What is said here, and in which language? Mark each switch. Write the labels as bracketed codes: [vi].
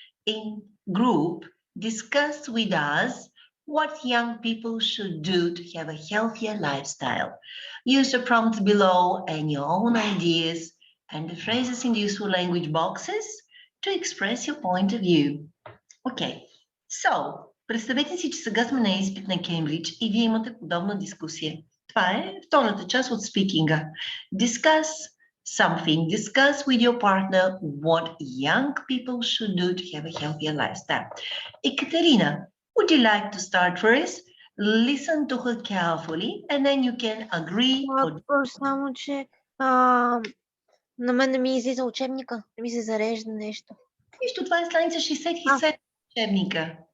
[en] In group, discuss with us what young people should do to have a healthier lifestyle. Use the prompts below and your own ideas and the phrases in the useful language boxes to express your point of view. Okay, so [bg] представете си, че сега сме на изпит на Кембридж и вие имате подобна дискусия. Това е втората част от спикинга. [en] Discuss something. Discuss with your partner what young people should do to have a healthier lifestyle. Ekaterina, would you like to start first? Listen to her carefully and then you can agree or... [bg] Само, че на мен не ми излиза учебника, не ми се зарежда нещо. Нищо, това е страница 67 учебника.